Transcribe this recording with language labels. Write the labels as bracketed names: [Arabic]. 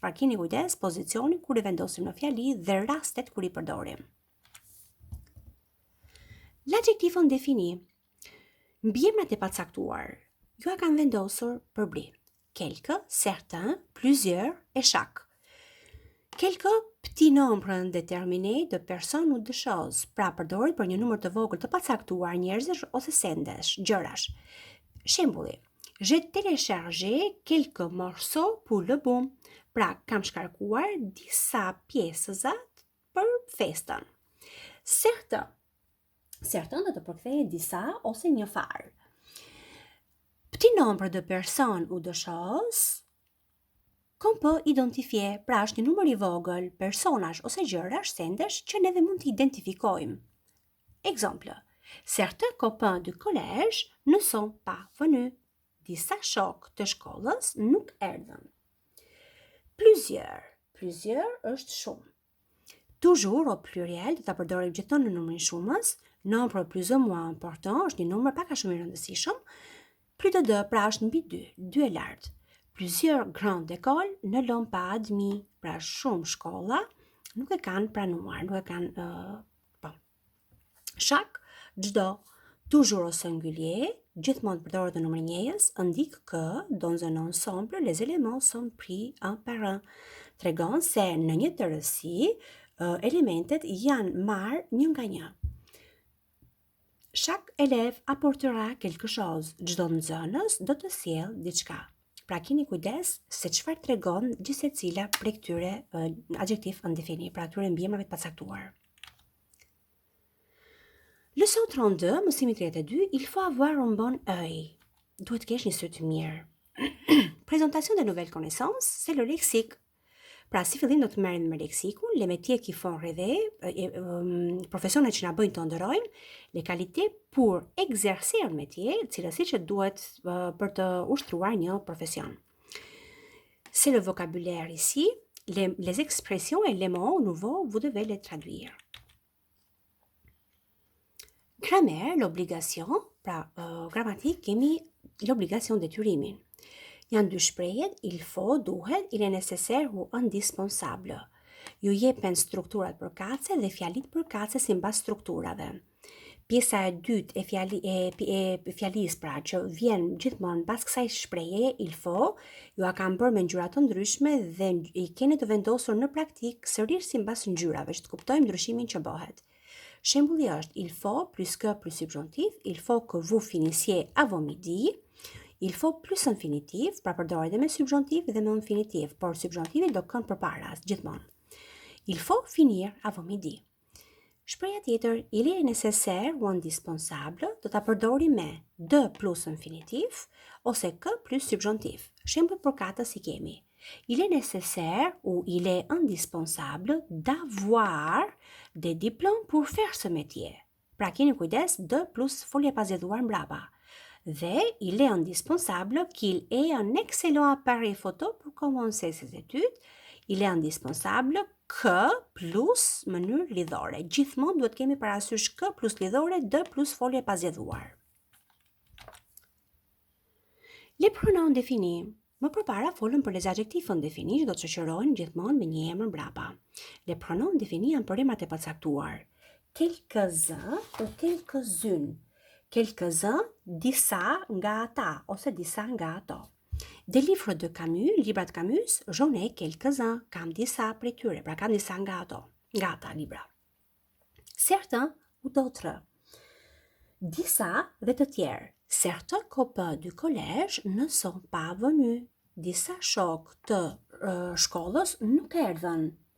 [Albanian] Pra keni kujdes pozicioni kur i vendosim në fjali dhe rastet kur i përdorim. [French] L'adjectif indéfini. [Albanian] Mbiemrat e pacaktuar. Ju a kanë vendosur përbri. [French] Quelques, certains, plusieurs et chaque. Quelques petit nombre indéterminé de personnes ou de choses. [Albanian] Pra përdoret për një numër të vogël të pacaktuar njerëzish ose sendesh, gjërash. Shembulli. [French] J'ai téléchargé quelques morceaux pour le boom. [Albanian] Pra, kam shkarkuar disa pjesëzat për festën. Certains do të përkthejë disa ose një farë. [French] Petit nombre de personnes ou de choses, Qu'on peut identifier, [Albanian] pra është një numër i vogël, personash ose gjërash, sendesh që neve mund të identifikojmë. [French] Exemple, certains copains du collège ne sont pas venus. [Albanian] Disa shok të shkollës nuk erdhën. [French] Plusieurs [Albanian] është shumë. [French] Toujours au pluriel, [Albanian] do ta përdorim gjithmonë në numrin shumës. [French] Nombre plus ou moins important [Albanian] është një numër pak a shumë i rëndësishëm. [French] Plus de 2 [Albanian] pra është mbi 2, 2 e lartë. [French] Plusieurs grandes écoles ne l'ont pas admis, [Albanian] pra shumë shkolla nuk e kanë [French] pranuar, nuk e kanë Chaque, çdo, toujours au singulier, [Albanian] gjithmonë përdoret në numër njëjës, [French] indique que dans un ensemble les éléments sont pris un par un. [Albanian] Tregon se në një tërësi elementet janë marrë një nga një. [French] Chaque élève apportera quelque chose. [Albanian] Çdo nxënës do të sjellë diçka. Pra keni kujdes se çfarë tregon gjithsecila prej këtyre adjektiv indefini, pra këtyre mbiemrave të pacaktuar. [French] Leçon 32, [Albanian] mësimi 32, [French] il faut avoir un bon œil. [Albanian] Duhet kesh një sy të mirë. [French] Présentation de nouvelles connaissances, c'est le lexique. [Albanian] Pra, si fillim do të merrem me leksikun, [French] les métiers qui font rêver, [Albanian] profesionet që na bëjnë të ndërojmë, [French] les qualités pour exercer un métier, [Albanian] cilësitë që duhet për të ushtruar një profesion. [French] C'est le vocabulaire ici, les expressions et les mots nouveaux, vous devez les traduire. Grammaire, l'obligation, [Albanian] pra gramatik kemi l'obligation detyrimin. Janë dy shprehjet, [French] il faut, [Albanian] duhet, [French] il est nécessaire ou indispensable. [Albanian] Ju jepen strukturat përkatëse dhe fjalit përkatëse sipas strukturave. Pjesa e dytë e fjalisë pra që vjen gjithmonë pas kësaj shprehjeje il faut, ju a kam bërë me ngjyra të ndryshme dhe i keni të vendosur në praktik sërish sipas ngjyrave që të kuptojmë ndryshimin që bëhet. Shembulli është [French] il faut plus que plus subjonctif, il faut que vous finissiez avant midi. Il faut plus infinitiv, [Albanian] pra përdoret dhe me subjonctif dhe me infinitiv, por subjonctivi do kënd përpara gjithmonë. [French] Il faut finir avant midi. [Albanian] Shpreha tjetër, [French] il est nécessaire ou indispensable, [Albanian] do ta përdori me de plus infinitiv ose que plus subjonctif. Shembull përkatës i kemi. [French] Il est nécessaire ou il est indispensable d'avoir des diplômes pour faire ce métier. [Albanian] Pra keni kujdes, de plus folja pa zgjedhuar mbrapa. [French] Dhe il est indispensable qu'il ait un excellent appareil photo pour commencer ses études. Il est indispensable que plus [Albanian] mënyrë lidhore. Gjithmonë duhet kemi parasysh que plus lidhore, de plus folje pa zgjedhuar. [French] Les pronoms définis. [Albanian] Më përpara folëm për les adjectifs indéfinis që do të shoqërohen gjithmonë me një emër mbrapa. Les pronoms définis janë për emrat e pacaktuar. [French] Quelques-uns ou quelques-unes. [Albanian] Quelques-uns, disa nga ata ose disa nga ato. [French] Des livres de Camus, [Albanian] librat Camus, [French] j'en ai quelques-uns, [Albanian] kam disa prej tyre, pra kam disa nga ato, nga ata libra. [French] Certains ou d'autres. [Albanian] Disa dhe të tjerë. [French] Certains copains du collège ne sont pas venus. [Albanian] Disa shok të shkollës nuk erdhën.